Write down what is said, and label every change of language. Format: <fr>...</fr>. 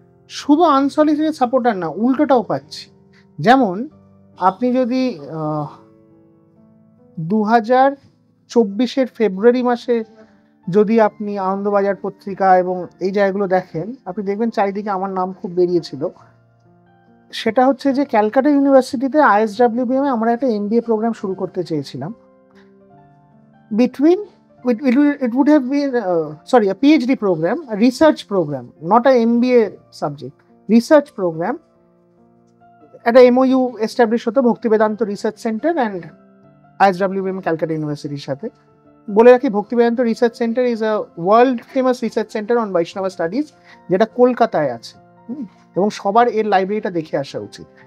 <bn>শুধু unsolicited supporter না, উল্টোটাও পাচ্ছি। যেমন আপনি যদি 2024 ফেব্রুয়ারি মাসে যদি আপনি আনন্দবাজার পত্রিকা এবং এই জায়গাগুলো দেখেন, আপনি দেখবেন চারিদিকে আমার নাম খুব বেরিয়েছিল। সেটা হচ্ছে যে ক্যালকাটা ইউনিভার্সিটিতে ISWBM এ আমরা একটা MBA প্রোগ্রাম শুরু করতে চেয়েছিলাম।</bn> <en>It would have been a PhD program, a research program, not a MBA subject, research program. At a MOU established</en> <bn>হতো ভক্তি Vedanta research centre and ISWBM Calcutta ইউনিভার্সিটির সাথে। বলে রাখি, ভক্তি Vedanta research centre</bn> <en>is a world famous research centre on Vaishnava studies,</en> <bn>যেটা কলকাতায় আছে, এবং সবার এর লাইব্রেরিটা দেখে আসা উচিত।</bn>